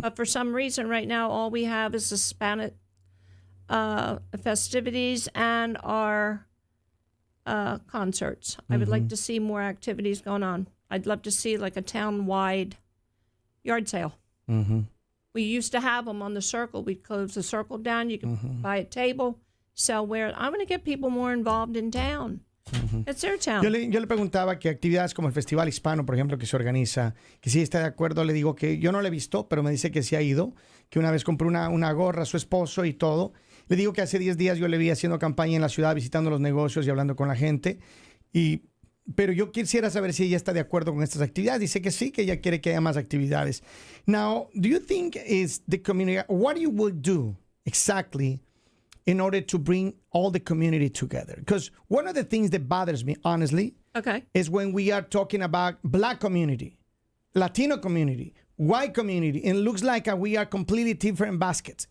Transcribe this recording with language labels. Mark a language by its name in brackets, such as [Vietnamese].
[English] But for some reason right now all we have is Hispanic festivities and our concerts. I would like to see more activities going on. I'd love to see like a town-wide yard sale. Mm-hmm. We used to have them on the circle. We'd close the circle down. You could buy a table, sell where. I want to get people more involved in town. Mm-hmm. It's their town. [Spanish] Yo le preguntaba que actividades como el Festival Hispano, por ejemplo, que se organiza, que sí está de acuerdo. Le digo que yo no lo he visto, pero me dice que sí ha ido, que una vez compró una gorra a su esposo y todo. Le digo que hace 10 días yo le vi haciendo campaña en la ciudad, visitando los negocios y hablando con la gente. Pero yo quisiera saber si ella está de acuerdo con estas actividades. Dice que sí, que ella quiere que haya más actividades. [English] Now, do you think is the community, what you will do exactly in order to bring all the community together? Because one of the things that bothers me, honestly, is when we are talking about Black community, Latino community, white community, and it looks like we are completely different baskets.